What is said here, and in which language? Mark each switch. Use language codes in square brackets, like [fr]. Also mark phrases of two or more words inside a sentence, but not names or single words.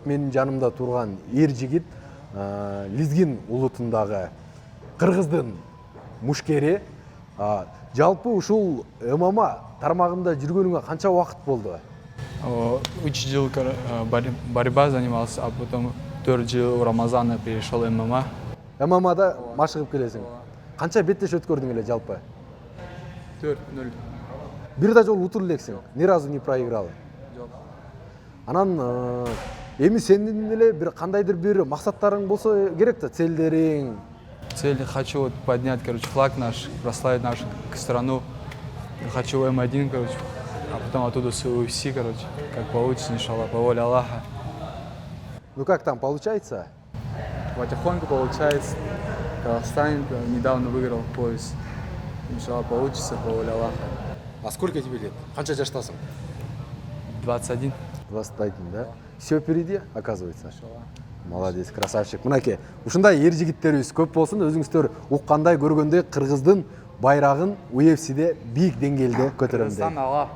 [ky] Менин жанымда турган эр жигит Лизгин улутундагы Кыргыздын мушкери. Жалпы ушул ММА тармагында жүргөнүңө канча убакыт болду? [ru] 3 жыл борьба занимался, а потом 4 жыл Рамазана перешел ММА. [ky] ММАда машыгып келесиң. Канча беттеш өткөрдүң эле жалпы? 4-0. Бир да жолу утуп элексиң, [ru] ни разу не проиграл. [ky] Жок. Анан эми сендин эле бир кандайдыр бир максаттарың болсо керек да, целдериң. [ru] Цель хочу вот поднять, флаг наш, прославить нашу страну. Хочу М1, а потом оттуда с UFC, как получится, иншаллах, по воле Аллаха. Ну как там получается? Потихоньку получается. Казахстан недавно выиграл пояс. Иншаллах, получится, по воле Аллаха. А сколько тебе лет? [ky] Канча жаштасың? 21. [ru] 21, да? Все впереди, оказывается. Молодец, красавчик. [ky] Мынакей, ушундай эр жигиттерибиз көп болсун, өзүңүздөр уккандай, көргөндөй Кыргыздын байрагын UFC'de бийик деңгээлде көтөрөм Кыргызстан дейт. ага.